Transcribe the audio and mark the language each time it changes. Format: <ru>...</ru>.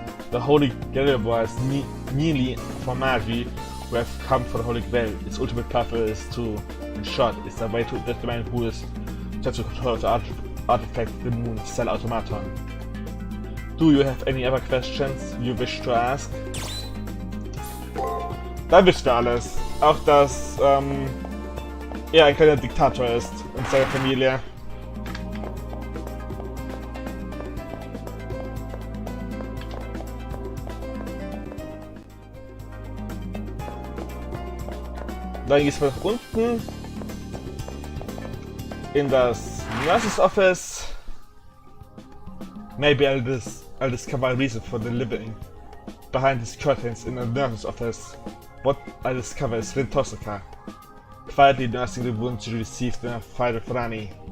<en>The Holy Grail was merely for Magi who have come for the Holy Grail. Its ultimate purpose is to, in short, is a way to determine who is to control the artifact the moon cell automaton. Do you have any other questions you wish to ask?</en> <de>Da wisst ihr alles. Auch dass er ein kleiner Diktator ist und seine Familie. Dann geht's mal nach unten in das Nurse's Office.</de> <en>Maybe I'll discover a reason for the living behind these curtains in the nurse's office. What I discover is Rin Tosaka, quietly nursing the wound she received in a fight with Rani.</en>